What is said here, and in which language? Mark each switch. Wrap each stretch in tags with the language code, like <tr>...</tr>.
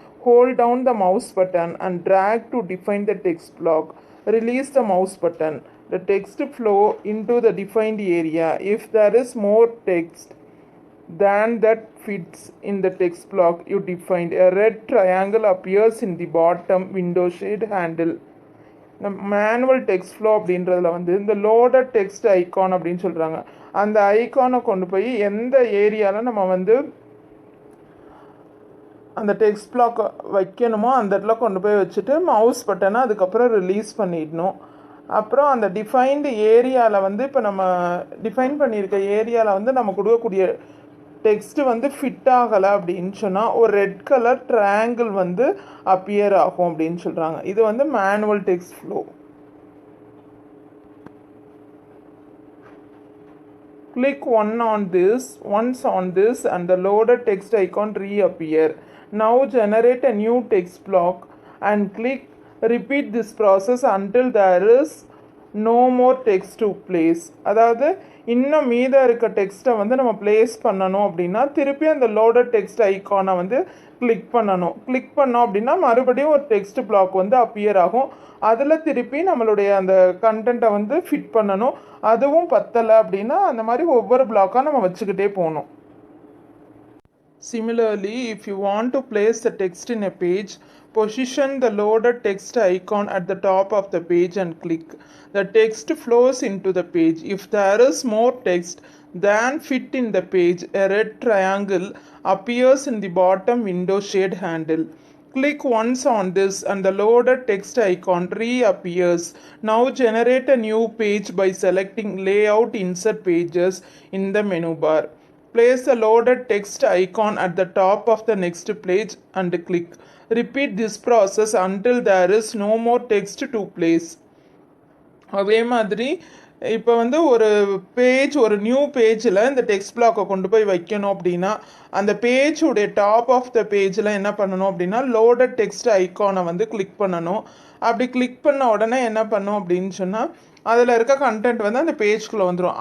<en>Hold down the mouse button and drag to define the text block. Release the mouse button. The text flow into the defined area. If there is more text than that fits in the text block you defined, a red triangle appears in the bottom window shade handle.</en> <ta>இந்த manual text flow அப்படின்றதுல வந்து இந்த loaded text icon அப்படின்னு சொல்கிறாங்க. அந்த ஐக்கானை கொண்டு போய் எந்த ஏரியாவில் நம்ம வந்து அந்த டெக்ஸ்ட் பிளாக் வைக்கணுமோ அந்த இடத்துல கொண்டு போய் வச்சுட்டு மவுஸ் பட்டனை அதுக்கப்புறம் ரிலீஸ் பண்ணிடணும். அப்புறம் அந்த டிஃபைன்டு ஏரியாவில் வந்து இப்போ நம்ம டிஃபைன் பண்ணியிருக்க ஏரியாவில் வந்து நம்ம கொடுக்கக்கூடிய டெக்ஸ்ட்டு வந்து ஃபிட் ஆகலை அப்படின்னு சொன்னால் ஒரு ரெட் கலர் ட்ரையாங்கிள் வந்து அப்பியர் ஆகும் அப்படின்னு சொல்கிறாங்க. இது வந்து manual text flow.</ta> <en>Click once on this and the loaded text icon reappear. Now generate a new text block and click repeat this process until there is no more text to place.</en> <ta>அதாவது இன்னும் மீத இருக்க டெக்ஸ்ட்டை வந்து நம்ம place பண்ணணும் அப்படின்னா திருப்பி அந்த லோடட் டெக்ஸ்ட் ஐக்கானை வந்து கிளிக் பண்ணணும். கிளிக் பண்ணோம் அப்படின்னா மறுபடியும் ஒரு டெக்ஸ்ட் பிளாக் வந்து அப்பியர் ஆகும். அதில் திருப்பி நம்மளுடைய அந்த கண்டென்ட்டை வந்து ஃபிட் பண்ணணும். அதுவும் பத்தலை அப்படின்னா அந்த மாதிரி ஒவ்வொரு பிளாக்காக நம்ம வச்சுக்கிட்டே போகணும்.</ta> <en>Similarly, if you want to place the text in a page, position the loaded text icon at the top of the page and click. The text flows into the page. If there is more text than fit in the page, a red triangle appears in the bottom window shade handle. Click once on this and the loaded text icon reappears. Now generate a new page by selecting Layout Insert Pages in the menu bar. Place the loaded text icon at the top of the next page and click. Repeat this process until there is no more text to place.</en> <ta>அதே மாதிரி இப்போ வந்து ஒரு new பேஜில் இந்த text பிளாக்கை கொண்டு போய் வைக்கணும் அப்படின்னா அந்த பேஜுடைய டாப் ஆஃப் த பேஜில் என்ன பண்ணணும் அப்படின்னா லோடட் டெக்ஸ்ட் ஐக்கானை வந்து கிளிக் பண்ணணும். அப்படி கிளிக் பண்ண உடனே என்ன பண்ணும் அப்படின்னு சொன்னால் அதில் இருக்க கண்டென்ட் வந்து அந்த பேஜ்குள்ளே வந்துடும்.</ta>